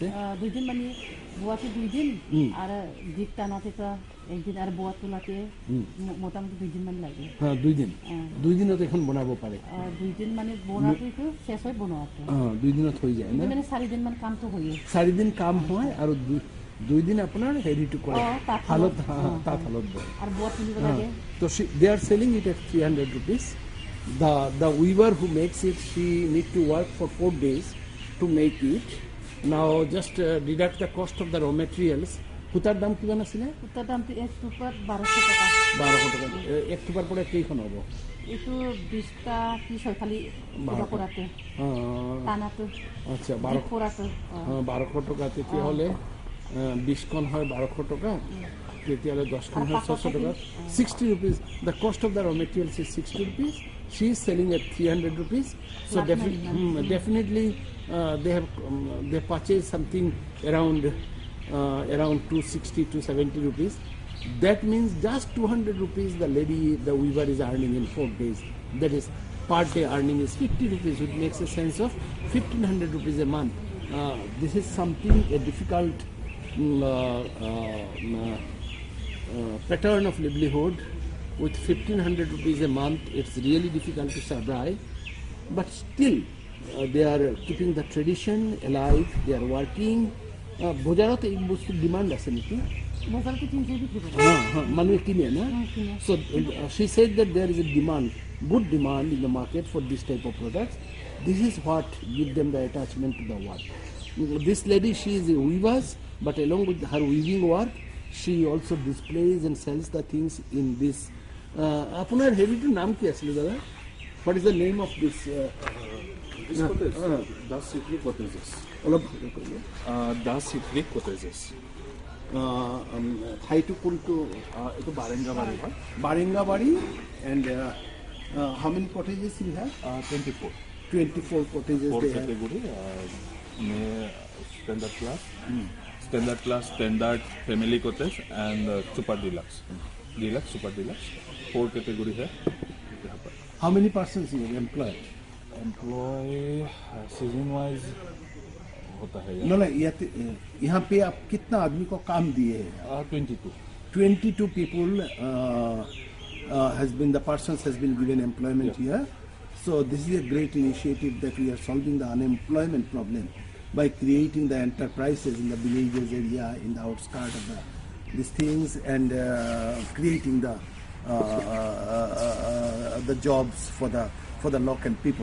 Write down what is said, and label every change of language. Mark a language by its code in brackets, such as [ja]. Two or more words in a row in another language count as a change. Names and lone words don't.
[as] 2 দিন মানে বোৱাটো 2 দিন আৰু দিক টানাতে তো 1 দিন আৰু বোৱা তোলাতে মোটামুটি 2 দিন মান লাগে। 2 দিন? 2 দিনত এখন বনাব পাৰে? 2 দিন মানে বনাটো এইটো শেষ হয় বনোৱাটো। 2 দিনত হৈ যায় না? মানে 4 দিন মান কামটো হয়ে। 4 দিন কাম হয় আৰু 2 দিন আপোনাৰ হেৰিটো কৰে, হালত বয় আৰু বোৱা তুলিব লাগে। [en] তো they are selling it at 300 rupees. The weaver who makes it, she need to work for 4 days to make it. Now just deduct the cost of the raw materials. [as] সূতাৰ দাম কিমান আছিলে? সূতাৰ দামটো 1 থোপাত 1200 টাকা। 1200 টাকা। 1 থোপাৰ পৰা কেইখন হ'ব? এইটো 20টা পিছ হয় খালি কৰাতে। টানাটো। আচ্ছা, 1200 টকা। তেতিয়াহ'লে 20খন হয় 1200 টকা, তেতিয়াহ'লে 10খন হয় 600 টকা। [en] 60 rupees. The cost of the raw materials is 60 rupees. She is selling at 300 rupees. So definitely they purchase something around 260 to 70 rupees. That means just 200 rupees the weaver is earning in 4 days. That is, per day earning is 50 rupees, which makes a sense of 1500 rupees a month. This is something, a difficult pattern of livelihood. With 1500 rupees a month, it's really difficult to survive. But still, they are keeping the tradition alive. They are working. [as] বজাৰত এই বস্তু ডিমান্ড আছে নেকি? বজাৰতে 300 বিক্ৰী কৰে। মানুহে কিনে না? [en] So she said that there is a demand, good demand in the market for this type of products. This is what give them the attachment to the work. This lady, she is a weaver, but along with her weaving work, she also displays and sells the things in this. [as] আপোনাৰ হেৰিটোৰ নাম কি আছিলে দাদা? [en] What is the name of this? This cottage, Das Citri Cottages. [as] অলপ Das Citri Cottages. ঠাইটো কোনটো? এইটো বাৰেংগাবাৰী হয়। বাৰেংগাবাৰী। [en] And how many cottages you have? 24. 24 cottages 4 they have. category. Standard class, standard, family cottage and super deluxe. Deluxe, super deluxe. 4 category है। How many persons you employ? season wise [hi] होता है। यहाँ पे आप कितना आदमी को काम दिए हैं? [en] 22 people has been, the persons has been given employment here. So this is a great initiative that we are solving the unemployment problem by creating the enterprises in the villages area, in the outskirts of these things, and creating the jobs for the local people.